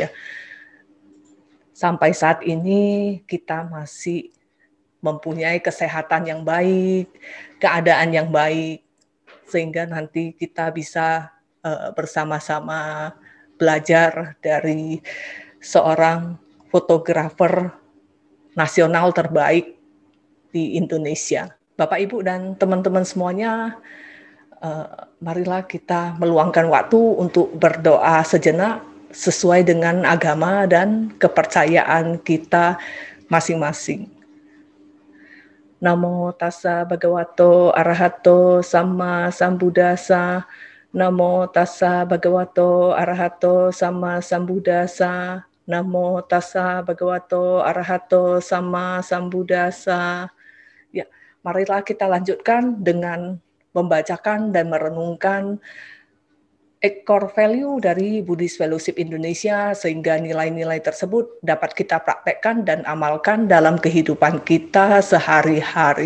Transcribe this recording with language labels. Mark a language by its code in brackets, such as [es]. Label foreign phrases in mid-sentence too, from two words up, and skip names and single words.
[id] Sampai saat ini kita masih mempunyai kesehatan yang baik, keadaan yang baik, sehingga nanti kita bisa bersama-sama belajar dari seorang fotografer nasional terbaik di Indonesia. Bapak, Ibu, dan teman-teman semuanya, marilah kita meluangkan waktu untuk berdoa sejenak sesuai dengan agama dan kepercayaan kita masing-masing. [pi] Namo tassa bhagavato arahato samma sambuddhassa. Namo tassa bhagavato arahato samma sambuddhassa. Namo tassa bhagavato arahato samma sambuddhassa. [id] Ya, marilah kita lanjutkan dengan membacakan dan merenungkan [en] core value [id] dari Buddhist Fellowship Indonesia, sehingga nilai-nilai tersebut dapat kita praktekkan dan amalkan dalam kehidupan kita sehari-hari.